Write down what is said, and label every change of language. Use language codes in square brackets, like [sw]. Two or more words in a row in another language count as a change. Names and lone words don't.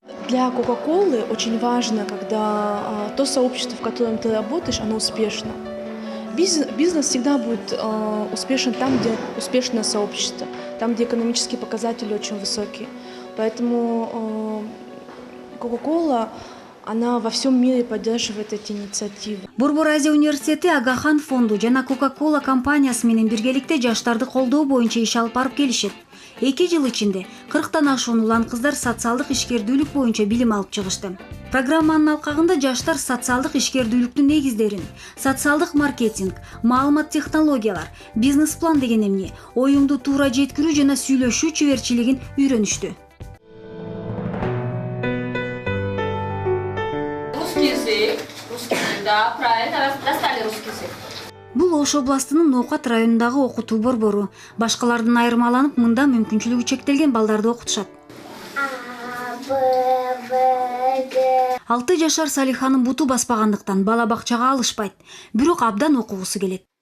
[ru] Для Кока-Колы очень важно, когда то сообщество, в котором ты работаешь, оно успешно. Бизнес всегда будет успешен там, где успешное сообщество, там, где экономические показатели очень высокие. Поэтому Кока-Кола, она во всем мире поддерживает эти инициативы. [ky] Борбор Азия университети Агахан фонду жана Coca-Cola компаниясы менен биргеликте жаштарды колдоо боюнча иш алып барып келишет. 2 жыл ичинде 40тан ашуун улан кыздар социалдык ишкердүүлүк боюнча билим алып чыгышты. Программанын алкагында жаштар социалдык ишкердүүлүктүн негиздерин, социалдык маркетинг, маалымат технологиялар, бизнес-план деген эмне, оюңду туура жеткирүү жана сүйлөшүү чеберчилигин үйрөнүштү. [ru] Да, правильно, достали русский язык. [ky] Бул Ош областынын Ноокат районундагы окутуу борбору. Башкалардан айырмаланып, мында мүмкүнчүлүгү чектелген балдарды окутушат. 6 жашар Салиханын буту баспагандыктан бала бакчага алышпайт, бирок абдан окугусу келет.